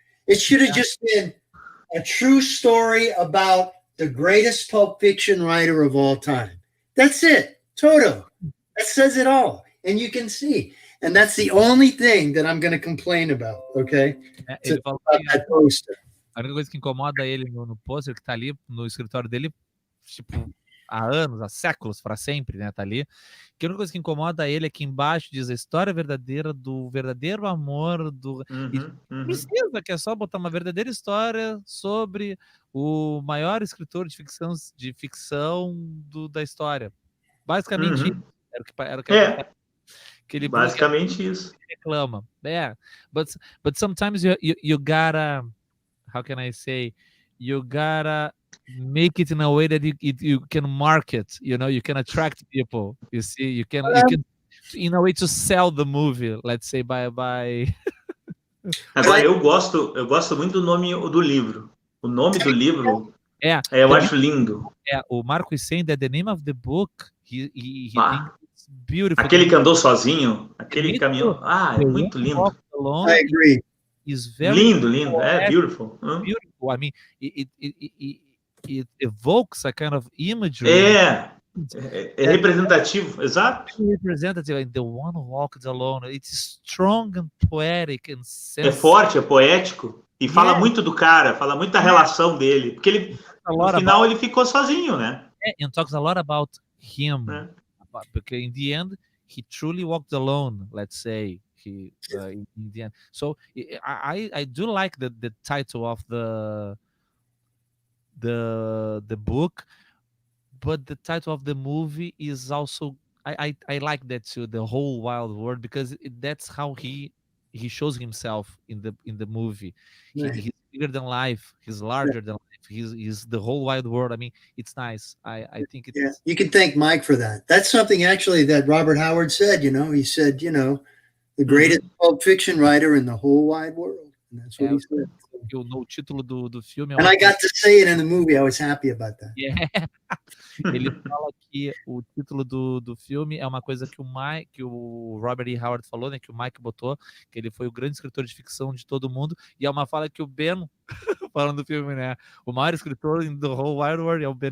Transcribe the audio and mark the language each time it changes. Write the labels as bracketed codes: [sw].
[en] It should have just been a true story about the greatest pulp fiction writer of all time. That's it. Total. That says it all. And you can see. And that's the only thing that I'm going to complain about, okay? [pt] Ele falou [en] that poster. [pt] A única coisa que incomoda ele no pôster, que tá ali no escritório dele, tipo, há anos, há séculos, para sempre, né? Tá ali. Que a única coisa que incomoda ele é que embaixo diz a história verdadeira do verdadeiro amor do... Precisa, que é só botar uma verdadeira história sobre o maior escritor de ficção da história. Basicamente, era o que ele basicamente isso. Reclama. [en] Yeah. But sometimes you gotta, how can I say, you gotta make it in a way that you can market, you know, you can attract people. You see, you can in a way to sell the movie, let's say by [pt] Agora, eu gosto muito do nome do livro. O nome do livro, eu acho lindo. [en] O Marco is saying that the name of the book, he thinks it's beautiful. [pt] Aquele que andou sozinho, aquele caminhão. É muito lindo. [en] I agree. Is very [pt] lindo. [en] Beautiful. Beautiful. I mean, it evokes a kind of imagery. [pt] É representativo, exato. [en] Representative, the one who walks alone. It's strong and poetic and sensitive. [pt] É forte, é poético e fala muito do cara, fala muito da relação dele, porque ele no final ele ficou sozinho, né? [en] And talks a lot about him, because in the end he truly walked alone. Let's say in the end. So I do like the title of the book. But the title of the movie is also I like that too, the whole wild world, because that's how he shows himself in the movie. He's bigger than life. He's larger than life. He's the whole wide world. I mean, it's nice. I think it's... Yeah, you can thank Mike for that. That's something actually that Robert Howard said. He said, the greatest pulp fiction writer in the whole wide world. And that's what he said. [pt] O título do filme [en] And I got to say it in the movie. I was happy about that. Yeah. [pt] Ele fala que o título do filme é uma coisa que o Robert E. Howard falou, né? Que o Mike botou, que ele foi o grande escritor de ficção de todo mundo, e é uma fala que o Ben falando do filme, né? O maior escritor [en] in the whole wide world [pt] é o Ben.